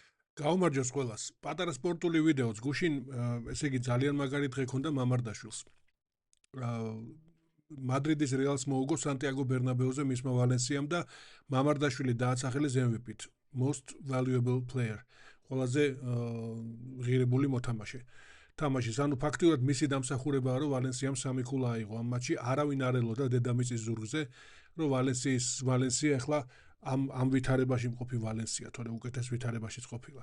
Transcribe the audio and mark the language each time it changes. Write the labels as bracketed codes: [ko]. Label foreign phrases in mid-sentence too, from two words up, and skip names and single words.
[ka] გაუმარჯოს ყველას. პატარა სპორტული ვიდეოც გუშინ, ესე იგი ძალიან მაგარი დღე ქონდა მამარდაშვილს. აა, მადრიდის რეალს მოუგო სანტიაგო ბერნაბეუზე მისმა ვალენსიამ და მამარდაშვილი დააცახელეს MVP-ით. [en] Most valuable player. [ka] ყველაზე ღირებული მოთამაშე. თამაშის, ანუ ფაქტიურად მისი დამსახურებაა, რომ ვალენსიამ 3 ქულა აიღო ამ მატჩში. არავინ არ ელოდა დედამიწის ზურგზე, რომ ვალენსია ახლა ამ ვითარებაში მყოფი ვალენსია, თორე უკეთეს ვითარებაშიც ყოფილა.